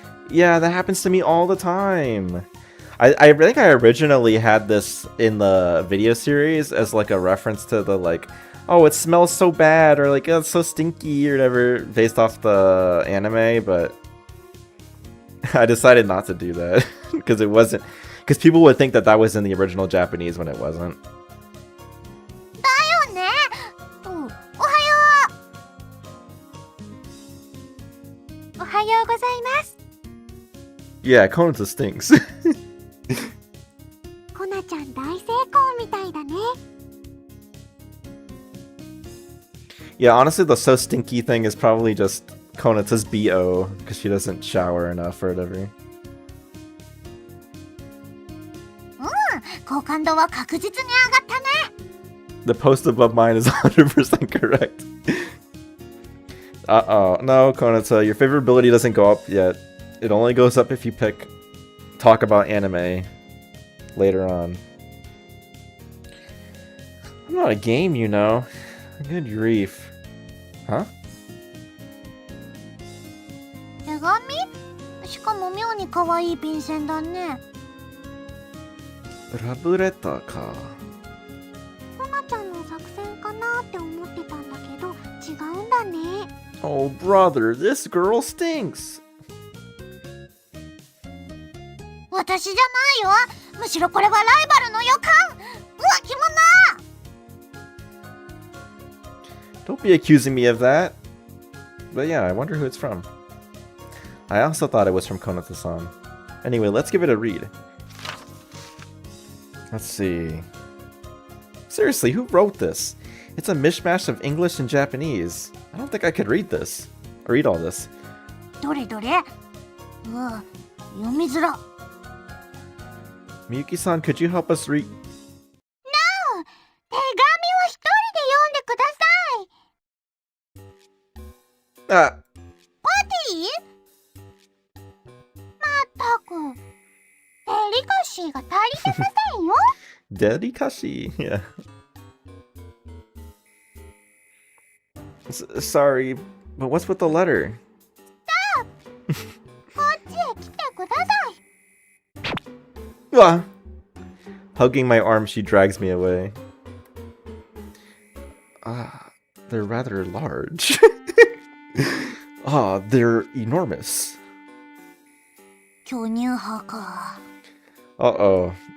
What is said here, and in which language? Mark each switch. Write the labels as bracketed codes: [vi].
[en] Yeah, that happens to me all the time. I think I originally had this in the video series as like a reference to the like, oh, it smells so bad, or like, oh, it's so stinky, or whatever, based off the anime, but I decided not to do that because it wasn't. Because people would think that that was in the original Japanese when it wasn't. [ja] だよね。おはよう。おはようございます。 [en] Yeah, Konata stinks. [ja] コナちゃん大成功みたいだね。 [en] Yeah, honestly, the so stinky thing is probably just Konata's BO because she doesn't shower enough or whatever. [ja] 好感度は確実に上がったね。 [en] The post above mine is 100% correct. Uh-oh. No, Konata, your favorability doesn't go up yet. It only goes up if you talk about anime later on. I'm not a game, you know. Good grief. Huh? [ja] 手紙？しかも妙に可愛い便箋だね。ラブレターか。コナちゃんの作戦かなって思ってたんだけど違うんだね。 [en] Oh, brother, this girl stinks. [ja] 私じゃないよ。むしろこれはライバルの予感。浮気者。 [en] Don't be accusing me of that. But yeah, I wonder who it's from. I also thought it was from Konata-san. Anyway, let's give it a read. Let's see. Seriously, who wrote this? It's a mishmash of English and Japanese. I don't think I could read this. Or read all this. [ja] どれどれ？読みづら。 [en] Miyuki-san, could you help us read? No! [ja] 手紙を一人で読んでください。 Ah! パティ？まったく。デリカシーが足りてませんよ。 [en] Dedikashi? Yeah. Sorry, but what's with the letter? Stop! [ja] こっちへ来てください。 Ah! [en] Hugging my arm, she drags me away. They're rather large. They're enormous. [ja] 巨乳派か。 [en] Uh-oh.